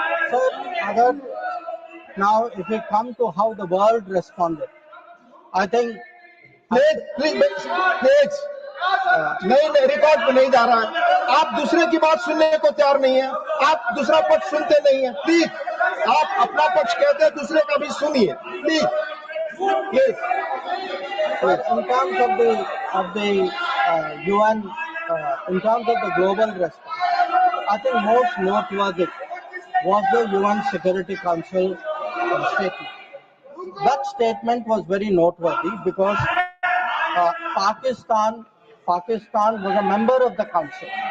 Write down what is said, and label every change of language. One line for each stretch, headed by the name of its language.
English: Sir,
Hindi: अगर
English: now if we come to how the world responded, I think
Hindi: please नहीं, record पे नहीं जा रहा है। आप दूसरे की बात सुनने को तैयार नहीं है, आप दूसरा पक्ष सुनते नहीं है। प्लीज आप अपना पक्ष कहते हैं, दूसरे का भी सुनिए। Please
English: in terms of the UN, in terms of the global response, I think most noteworthy was the UN Security Council statement. That statement was very noteworthy because Pakistan was a member of the council.